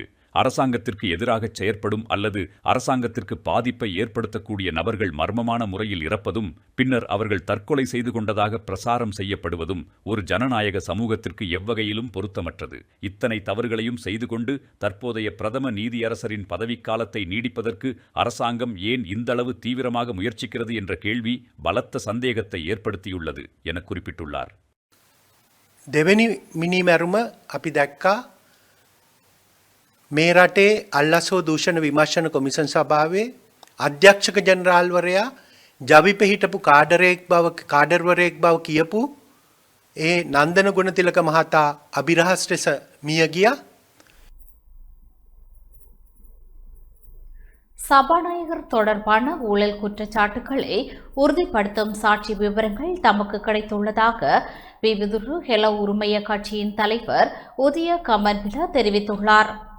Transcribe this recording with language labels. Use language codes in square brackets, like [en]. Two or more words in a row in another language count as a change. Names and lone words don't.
[ta] அரசாங்கத்திற்கு எதிராக செயற்படும் அல்லது அரசாங்கத்திற்கு பாதிப்பை ஏற்படுத்தக்கூடிய நபர்கள் மர்மமான முறையில் இறப்பதும் பின்னர் அவர்கள் தற்கொலை செய்து கொண்டதாக பிரசாரம் செய்யப்படுவதும் ஒரு ஜனநாயக சமூகத்திற்கு எவ்வகையிலும் பொருத்தமற்றது. இத்தனை தவறுகளையும் செய்து கொண்டு தற்போதைய பிரதம நீதியரசரின் பதவிக்காலத்தை நீடிப்பதற்கு அரசாங்கம் ஏன் இந்தளவு தீவிரமாக முயற்சிக்கிறது என்ற கேள்வி பலத்த சந்தேகத்தை ஏற்படுத்தியுள்ளது என குறிப்பிட்டுள்ளார். [si] දෙවැනි මිනිමැරුම අපි දැක්කා මේ රටේ අල්ලසෝ දූෂණ විමර්ශන කොමිසන් සභාවේ අධ්‍යක්ෂක ජනරාල්වරයා ජවිපෙ හිටපු කාඩර්වරයෙක් බව කියපු ඒ නන්දන ගුණතිලක මහතා අභිරහස් ලෙස මිය ගියා. [ta] சபாநாயகர் தொடர்பான ஊழல் குற்றச்சாட்டுகளை உறுதிப்படுத்தும் சாட்சி விவரங்கள் தமக்கு கிடைத்துள்ளதாக விவிதுரு ஹெல உரிமைய கட்சியின் தலைவர் உதய கமன்பில தெரிவித்துள்ளார்.